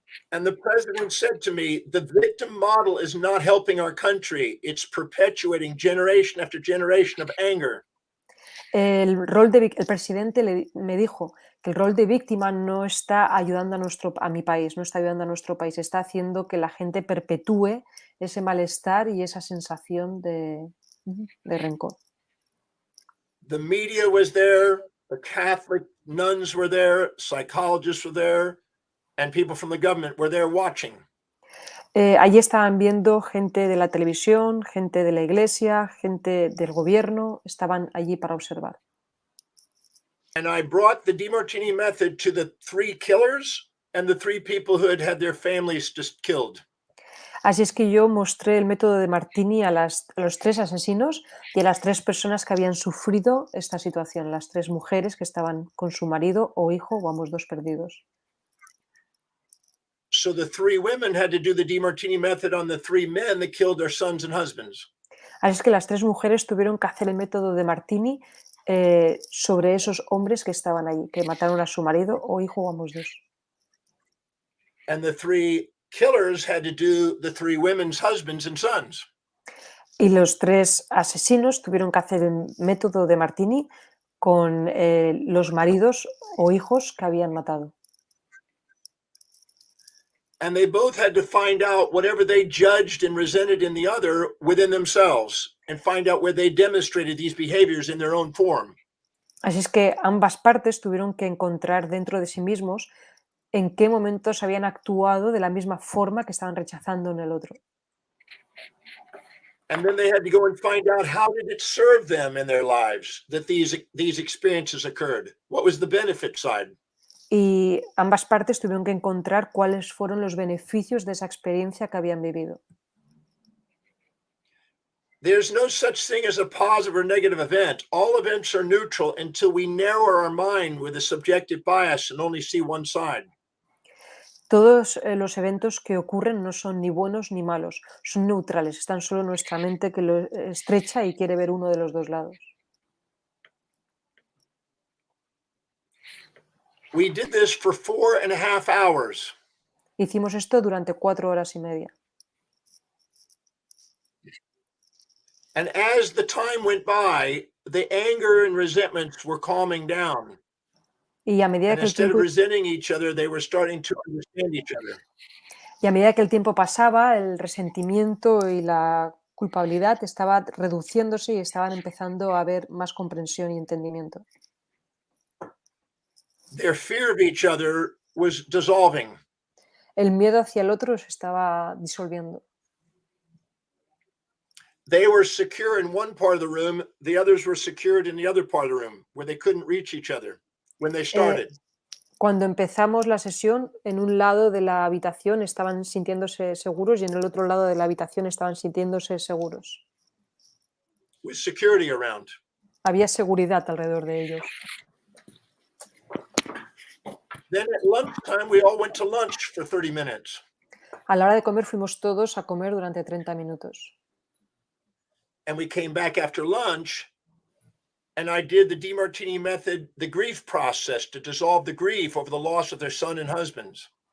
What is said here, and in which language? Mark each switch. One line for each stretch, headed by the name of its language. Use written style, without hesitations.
English: And the president said to me, the victim model is not helping our country. It's perpetuating generation after generation of anger.
Spanish: El presidente me dijo que el rol de víctima no está ayudando a mi país, no está ayudando a nuestro país, está haciendo que la gente perpetúe ese malestar y esa sensación de rencor.
English: The media was there, the Catholic nuns were there, psychologists were there, and people from the government were there watching.
Spanish: Allí estaban viendo gente de la televisión, gente de la iglesia, gente del gobierno, estaban allí para observar.
English: And I brought the Demartini method to the 3 killers and the 3 people who had had their families just killed.
Spanish: Así es que yo mostré el método de Martini a los 3 asesinos y a las 3 personas que habían sufrido esta situación, las 3 mujeres que estaban con su marido o hijo o ambos dos perdidos.
English: So the 3 women had to do the Demartini method on the 3 men that killed their sons and husbands.
Spanish: Así es que las 3 mujeres tuvieron que hacer el método de Martini sobre esos hombres que estaban allí, que mataron a su marido o hijo o ambos dos.
English: And the 3 killers had to do the 3 women's husbands and sons.
Spanish: Y los 3 asesinos tuvieron que hacer el método de Martini con los maridos o hijos que habían matado.
English: And they both had to find out whatever they judged and resented in the other within themselves and find out where they demonstrated these behaviors in their own form.
Spanish: Así es que ambas partes tuvieron que encontrar dentro de sí mismos en qué momentos habían actuado de la misma forma que estaban rechazando en el otro.
English: And then they had to go and find out how did it serve them in their lives that these experiences occurred. What was the benefit side?
Spanish: Y ambas partes tuvieron que encontrar cuáles fueron los beneficios de esa experiencia que habían vivido.
English: There's no such thing as a positive or negative event. All events are neutral until we narrow our mind with a subjective bias and only see one side.
Spanish: Todos los eventos que ocurren no son ni buenos ni malos, son neutrales, están solo en nuestra mente que lo estrecha y quiere ver uno de los dos lados.
English: We did this for 4.5 hours.
Spanish: Hicimos esto durante 4 horas y media.
English: And as the time went by, the anger and resentments were calming down.
Spanish: Y a medida
English: And
Spanish: que el
English: instead of
Spanish: tiempo,
English: resenting each other, they were starting to understand each other.
Spanish: y a medida que el tiempo pasaba, el resentimiento y la culpabilidad estaba reduciéndose y estaban empezando a haber más comprensión y entendimiento.
English: Their fear of each other was dissolving.
Spanish: El miedo hacia el otro se estaba disolviendo.
English: They were secure in one part of the room, the others were secured in the other part of the room, where they couldn't reach each other when they started.
Spanish: Cuando empezamos la sesión, en un lado de la habitación estaban sintiéndose seguros y en el otro lado de la habitación estaban sintiéndose seguros.
English: With security around.
Spanish: Había seguridad alrededor de ellos.
English: Then at lunchtime, we all went to lunch for 30 minutes.
Spanish: A la hora de comer fuimos todos a comer durante 30 minutos.
English: And we came back after lunch, and I did the Demartini method, the grief process to dissolve the grief over the loss of their son and husbands.